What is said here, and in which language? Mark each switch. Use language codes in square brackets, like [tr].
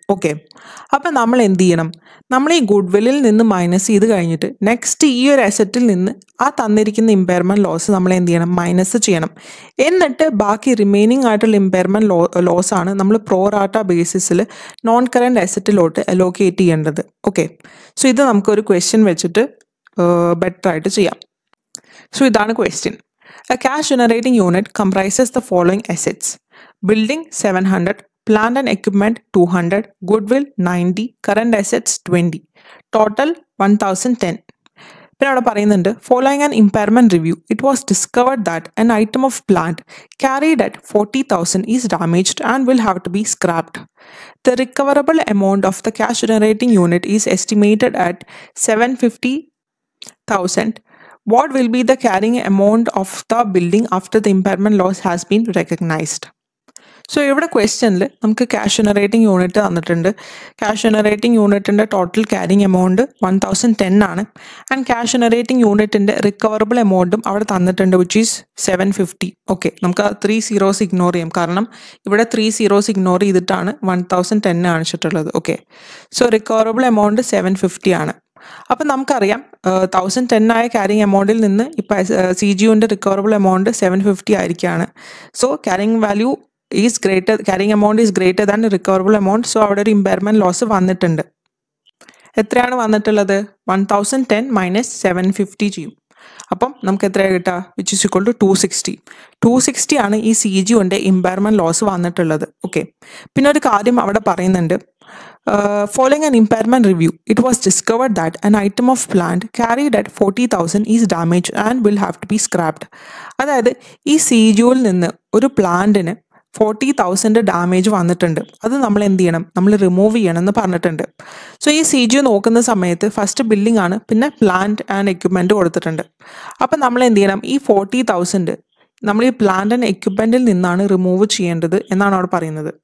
[ml] Okay, അപ്പം നമ്മൾ എന്ത് ചെയ്യണം? നമ്മൾ ഈ ഗുഡ് വില്ലിൽ നിന്ന് മൈനസ് ചെയ്ത് കഴിഞ്ഞിട്ട് നെക്സ്റ്റ് ഈ ഒരു അസറ്റിൽ നിന്ന് ആ തന്നിരിക്കുന്ന ഇമ്പയർമെൻറ്റ് ലോസ് നമ്മൾ എന്ത് ചെയ്യണം? മൈനസ് ചെയ്യണം. എന്നിട്ട് ബാക്കി റിമൈനിങ് ആയിട്ടുള്ള ഇമ്പയർമെൻറ്റ് ലോസ് ആണ് നമ്മൾ പ്രോറാട്ട ബേസിസിൽ നോൺ കറൻറ്റ് അസറ്റിലോട്ട് അലോക്കേറ്റ് ചെയ്യേണ്ടത്. ഓക്കെ, സോ ഇത് നമുക്കൊരു ക്വസ്റ്റ്യൻ വെച്ചിട്ട് ബെറ്റർ ആയിട്ട് ചെയ്യാം. സോ ഇതാണ് question. [en] A cash generating unit comprises the following assets: building 700, plant and equipment 200, goodwill 90, current assets 20, total 1010. [ml] പിന്നെ അവിടെ പറയുന്നുണ്ട്, [en] following an impairment review, it was discovered that an item of plant carried at 40,000 is damaged and will have to be scrapped. The recoverable amount of the cash generating unit is estimated at 750,000. What will be the carrying amount of the building after the impairment loss has been recognized? [ml] So ഇവിടെ ക്വസ്റ്റ്യനിൽ നമുക്ക് cash generating unit തന്നിട്ടുണ്ട്. Cash generating യൂണിറ്റിൻ്റെ total carrying amount 1010 ആണ്. And cash generating യൂണിറ്റിൻ്റെ recoverable എമൗണ്ടും അവിടെ തന്നിട്ടുണ്ട്, which is 750. Okay, നമുക്ക് 3 zeros ഇഗ്നോർ ചെയ്യാം, കാരണം ഇവിടെ 3 zeros ഇഗ്നോർ ചെയ്തിട്ടാണ് 1010 കാണിച്ചിട്ടുള്ളത്. ഓക്കെ, സോ റിക്കവറബിൾ എമൗണ്ട് 750 ആണ്. അപ്പം നമുക്കറിയാം 1010 ആയ ക്യാരിങ് എമൗണ്ടിൽ നിന്ന് ഇപ്പം CGUവിൻ്റെ റിക്കവറബിൾ എമൗണ്ട് 750 ആയിരിക്കുകയാണ്. So carrying value is greater, carrying amount is greater than recoverable amount. So അവിടെ ഒരു ഇമ്പയർമെൻറ്റ് ലോസ് വന്നിട്ടുണ്ട്. എത്രയാണ് വന്നിട്ടുള്ളത്? 1010 മൈനസ് 750 ചെയ്യും. അപ്പം നമുക്ക് എത്രയാണ് കിട്ടുക? വിച്ച് ഇസ് ഈക്വൽ ടു 260 ആണ് ഈ CGUവിൻ്റെ ഇമ്പയർമെൻറ്റ് ലോസ് വന്നിട്ടുള്ളത്. ഓക്കെ, പിന്നെ ഒരു കാര്യം അവിടെ പറയുന്നുണ്ട്, [en] following an impairment review, it was discovered that an item of plant carried at 40,000 is damaged and will have to be scrapped. [ml] അതായത് ഈ CGUവിൽ നിന്ന് ഒരു പ്ലാന്റിന് 40,000 ഡാമേജ് വന്നിട്ടുണ്ട്. അത് നമ്മൾ എന്ത് ചെയ്യണം? നമ്മൾ റിമൂവ് ചെയ്യണം എന്ന് പറഞ്ഞിട്ടുണ്ട്. സോ ഈ CGU നോക്കുന്ന സമയത്ത് ഫസ്റ്റ് ബിൽഡിംഗ് ആണ്, പിന്നെ പ്ലാന്റ് ആൻഡ് എക്യുപ്മെൻറ്റ് കൊടുത്തിട്ടുണ്ട്. അപ്പം നമ്മൾ എന്ത് ചെയ്യണം? ഈ 40,000 നമ്മൾ ഈ പ്ലാന്റ് ആൻഡ് എക്യുപ്മെൻറ്റിൽ നിന്നാണ് റിമൂവ് ചെയ്യേണ്ടത് എന്നാണ് അവിടെ പറയുന്നത്.